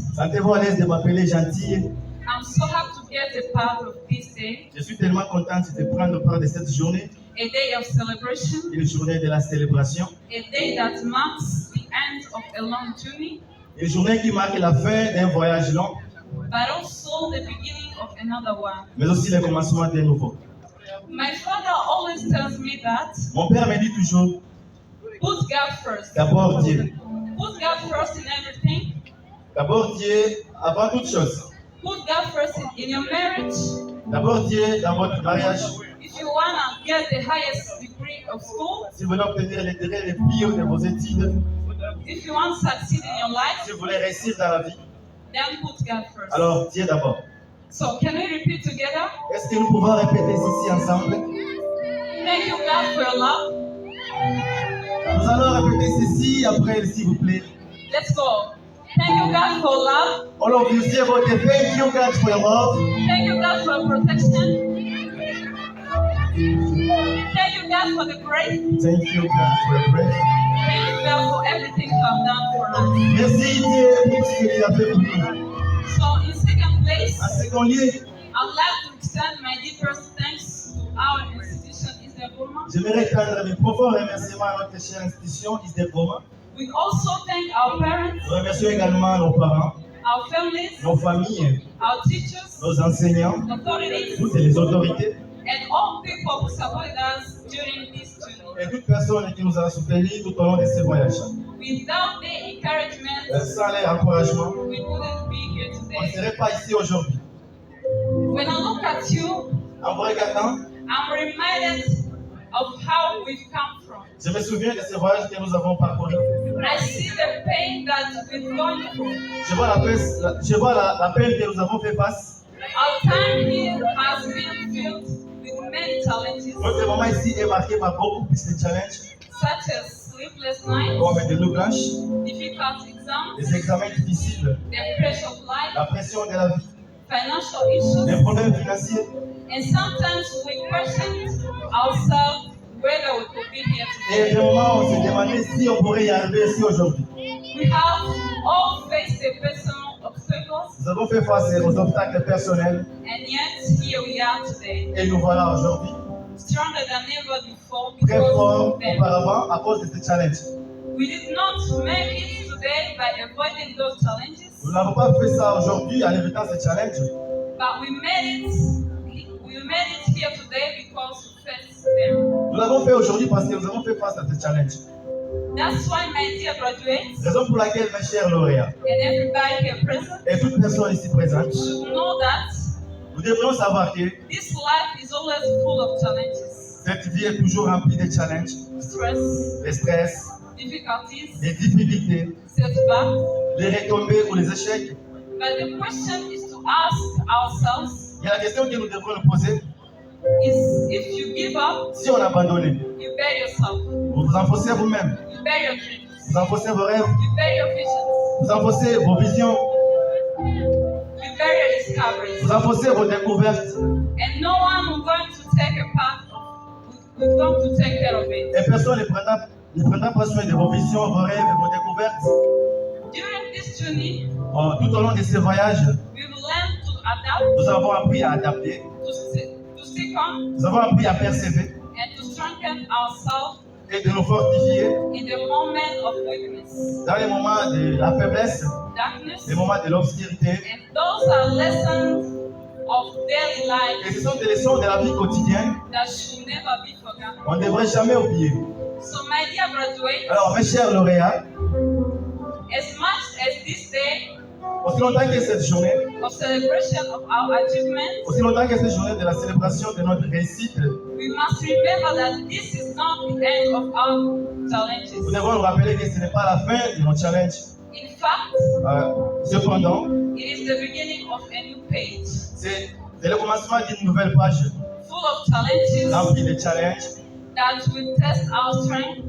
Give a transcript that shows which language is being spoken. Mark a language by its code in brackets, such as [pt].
[fr] Sentez-vous à l'aise de m'appeler gentil. [en] I'm so happy to get a part of this day, [fr] Je suis tellement contente de prendre part de cette journée, [en] a day of celebration, [fr] une journée de la célébration, [en] a day that marks the end of a long journey, [fr] une journée qui marque la fin d'un voyage long, [en] but also the beginning of another one. [fr] mais aussi le commencement d'un nouveau. [en] My father always tells me that [fr] Mon père me dit toujours, [en] put God first. [fr] d'abord Dieu. [en] Put God first in everything. [fr] D'abord Dieu avant toute chose. [en] Put God first in your marriage. [fr] D'abord Dieu dans votre mariage. [en] If you want to get the highest degree of school, [fr] Si vous voulez obtenir les degrés les plus hauts de vos études, [en] if you want to succeed in your life, [fr] si vous voulez réussir dans la vie, [en] then put God first. [fr] alors Dieu d'abord. [en] So can we repeat together? [fr] Est-ce que nous pouvons répéter ceci ensemble? [en] Thank you, God, for your love. [fr] Nous allons répéter ceci après, s'il vous plaît. [en] Let's go. Thank you, God, for love. All of you say about the thank you God for your love. Thank you, God, for protection. Thank you, God, for the grace. Thank you God for your prayer. Thank you, God, for everything you have done for us. [fr] Merci Dieu pour ce que tu as fait pour nous. [en] So, in second place, [fr] En second lieu, [en] I'd like to extend my deepest thanks to our institution, ISDER Goma. [fr] j'aimerais tendre mes profonds remerciements à notre chère institution ISDER Goma. [en] We also thank our parents, [fr] Nous remercions également nos parents, [en] our families, [fr] nos familles, [en] our teachers, [fr] nos enseignants, [en] authorities, [fr] toutes les autorités [en] and all people who supported us during this journey. [fr] et toute personne qui nous a soutenus tout au long de ces voyages. [en] Without their encouragement, [fr] Sans leur encouragement, [en] we wouldn't be here [fr] on ne [en] today. [fr] serait pas ici aujourd'hui. [en] When I look at you, [fr] En vous regardant, [en] I'm reminded of how we've come from. [fr] je me souviens de ces voyages que nous avons parcourus. [en] I see the pain that we've gone through. [fr] Je vois la peine que nous avons fait face. [en] Our time here has been filled with many challenges, [fr] Notre moment ici est marqué par beaucoup plus de challenges, [en] such as sleepless nights, [fr] comme des nuits blanches, [en] difficult exams, [fr] des examens difficiles, [en] the pressure of life, [fr] la pression de la vie, [en] financial issues, [fr] des problèmes financiers. [en] and sometimes we question ourselves whether we could be here [fr] Et [en] today. [fr] des moments où on se demandait si on pourrait y arriver ici aujourd'hui. [en] We have all faced the personal obstacles, [fr] Nous avons fait face aux obstacles personnels [en] and yet here we are today, [fr] et nous voilà aujourd'hui [en] stronger than ever before [fr] très [en] because [fr] forts [en] of them. [fr] auparavant à cause de ces challenges. [en] We did not make it today by avoiding those challenges, [fr] Nous n'avons pas fait ça aujourd'hui en évitant ces challenges, [en] but we made it here today because we faced them. [fr] nous l'avons fait aujourd'hui parce que nous avons fait face à ces challenges. [en] That's why, my dear graduates, [fr] Raison pour laquelle, mes chers lauréats, [en] and everybody here present, [fr] et toute personne ici présente, [en] should know that [fr] nous devrions savoir que [en] this life is always full of challenges, [fr] cette vie est toujours remplie de challenges, [en] stress, [fr] de stress, [en] difficulties, [fr] des difficultés, [en] setbacks. [fr] les retombées ou les échecs. [en] But the question is to ask ourselves [fr] Il y a la question que nous devrons nous poser. [en] is if you give up, [fr] Si on abandonne, [en] you bury yourself, [fr] vous vous enfoncez vous-même, [en] you bury your dreams, [fr] vous enfoncez vos rêves, [en] you bury your visions, [fr] vous enfoncez vos visions, [en] you bury your discoveries, [fr] vous enfoncez vos découvertes, [en] and no one will going to take a part of, will going to take care of it. [fr] et personne ne prendra pas soin de vos visions, vos rêves et vos découvertes. [en] During this journey, [fr] Tout au long de ces voyages, [en] we will learn to adapt, [fr] nous avons appris à adapter, [en] to stick on, [fr] nous avons appris à persévérer [en] and to strengthen ourselves [fr] et de nous fortifier [en] in the moment of weakness, [fr] dans les moments de la faiblesse, [en] darkness, [fr] les moments de l'obscurité. [en] and those are lessons of daily life [fr] Et ce sont des leçons de la vie quotidienne [en] that should never be forgotten. [fr] qu'on ne devrait jamais oublier. [en] So, my dear graduates, [fr] Alors, mes chers lauréats, [en] as much as this day [fr] aussi longtemps que cette journée, [en] of celebration of our achievements, [fr] aussi longtemps que cette journée de la célébration de notre réussite, [en] we must remember that this is not the end of our [fr] nous [en] challenges. [fr] devons nous rappeler que ce n'est pas la fin de nos challenges. [en] In fact, [fr] Cependant, [en] it is the beginning of a new page, [fr] c'est le commencement d'une nouvelle page [en] full of challenges [fr] remplie de challenges [en] that will test our strength,